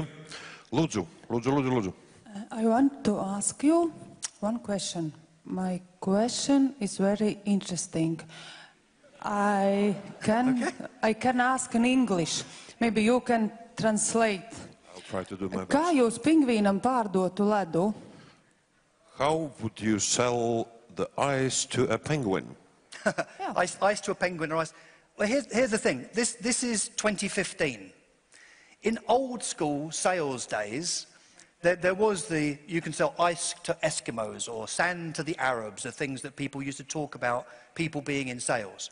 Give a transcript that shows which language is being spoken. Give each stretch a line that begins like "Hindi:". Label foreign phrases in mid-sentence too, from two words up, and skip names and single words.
Latvian: Lūdzu, lūdzu, lūdzu, lūdzu.
English: I want to ask you one question. My question is very interesting. I can ask in English. Maybe you can translate. I'll try to do my best.
Latvian: Kā jūs pingvīnam pārdotu ledu?
English: How would you sell the ice to a penguin? Ice to a penguin or ice. Well, here's the thing. This is 2015. In old school sales days, there was you can sell ice to Eskimos or sand to the Arabs, are things that people used to talk about, people being in sales.